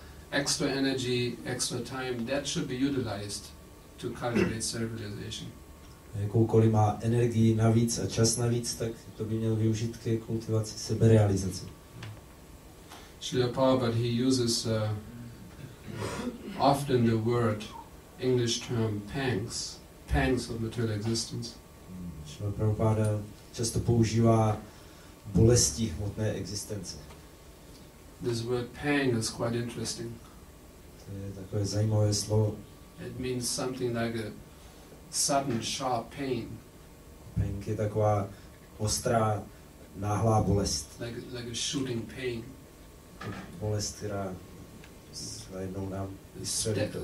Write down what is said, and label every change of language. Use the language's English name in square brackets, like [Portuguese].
[English] Extra energy, extra time, that should be utilized to cultivate self-realization. [Czech] Jakoukoliv má energii navíc a čas navíc, tak to by měl využít ke kultivaci seberealizace. [English] Srila Prabhupada, he uses often the word, English term, pangs of material existence. [Czech] Srila Prabhupada často používá bolesti hmotné existence. [English] This word pang is quite interesting. [Czech] To je takové zajímavé slovo. [English] It means something like a sudden sharp pain. [Czech] Pang je taková ostrá, náhlá bolest. [English] Like a shooting pain. [Czech] Bolest, která najednou nám vystřelí to.